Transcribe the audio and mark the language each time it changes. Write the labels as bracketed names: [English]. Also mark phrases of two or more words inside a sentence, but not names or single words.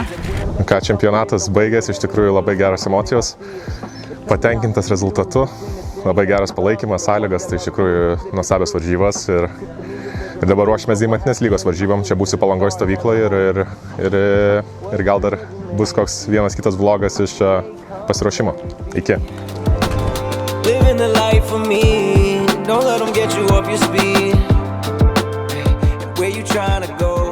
[Lithuanian] Ką čempionatas baigėsi, iš tikrųjų labai geros emocijos, patenkintas rezultatu, labai geras palaikymas, sąlygas, tai iš tikrųjų nuostabios varžybos ir dabar ruošimės Deimantinės lygos varžybom, čia būsiu Palangoj stovykloje ir gal dar bus koks vienas kitas vlogas iš pasiruošimo. Iki. [English] Living the life for me, don't let them get you off your speed. Where you trying to go?